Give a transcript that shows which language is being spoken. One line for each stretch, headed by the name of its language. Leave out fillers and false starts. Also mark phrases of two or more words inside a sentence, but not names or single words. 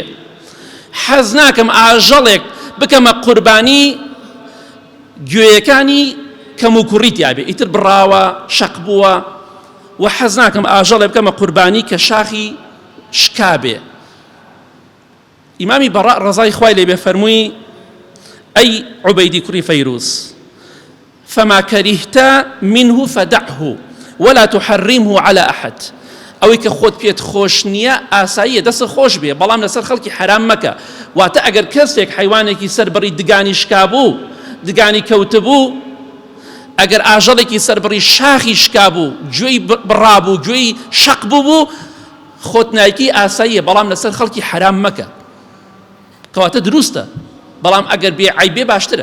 Central Kurdish: حەز ناکەم ئاژەڵێک بکەمە قوربانی گوێیەکانی کەم و کوڕیت هەبێ، ئیتر بڕاوە شەق بووە، و حەز ناکەم ئاژەڵێ بکەمە قوربانی کە شاخی شکا بێ. ئیمامی بەڕا ڕەزای خوای لێ بێ فەرمووی ئەی عوبەیدی کوڕی فەیروز
Arabic: فما كرهت منه فدعه ولا تحرمه على أحد.
Central Kurdish: ئەوەی کە خۆت پێت خۆش نییە ئاساییە دەست خۆش بێ، بەڵام لەسەر خەڵکی حرام مەکە. واتە ئەگەر کەسێک حیوانێکی سەربڕی دگانی شکابوو، دگانی کەوتبوو، ئەگەر ئاژەڵێکی سەربڕی شاخی شکابوو، گوێی بڕابوو، گوێی شەق بوو، خۆت نایکی ئاساییە، بەڵام لەسەر خەڵکی حرام مەکە، کەواتە دروستە، بەڵام ئەگەر بێعیبێ باشترە.